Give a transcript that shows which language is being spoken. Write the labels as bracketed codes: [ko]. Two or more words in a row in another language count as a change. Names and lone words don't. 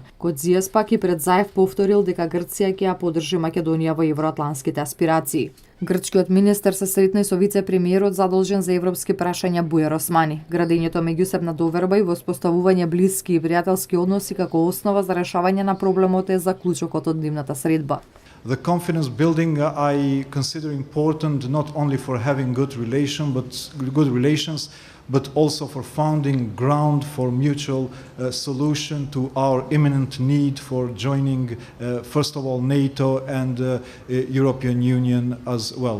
[mk] Кодзијас пак и пред Заев повторил дека Грција ќе ја поддржи Македонија во евроатлантските аспирации. Грчкиот министер се сретна и со вице-премиерот задолжен за европски прашања Бујар Османи. Градењето меѓусебна доверба и воспоставување блиски и пријателски односи како основа за решавање на проблемот е заклучокот од нивната средба. [en] The confidence building I consider important not only for having good relations, but also for founding ground for mutual solution to our imminent need for joining, first of all, NATO and European Union as well.